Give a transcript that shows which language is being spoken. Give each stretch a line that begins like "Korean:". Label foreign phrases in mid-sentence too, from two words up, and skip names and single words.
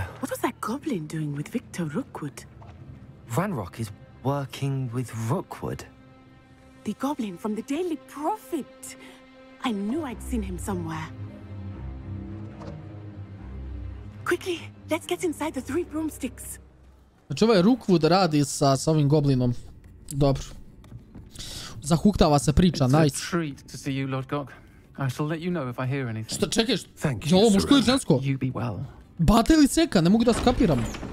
English: What was that goblin doing with Victor Rookwood? Ranrock is working with Rookwood. The goblin from the Daily Prophet. I knew I'd seen him somewhere. Quickly, let's get inside the Three Broomsticks.
Serbian: Znači ovaj Rookwood radi sa ovim goblinom. Dobro. Zahuktava se priča, nice. Šta čekaj, je ovo muško ili žensko? Bate ili ceka, ne mogu da skapiram.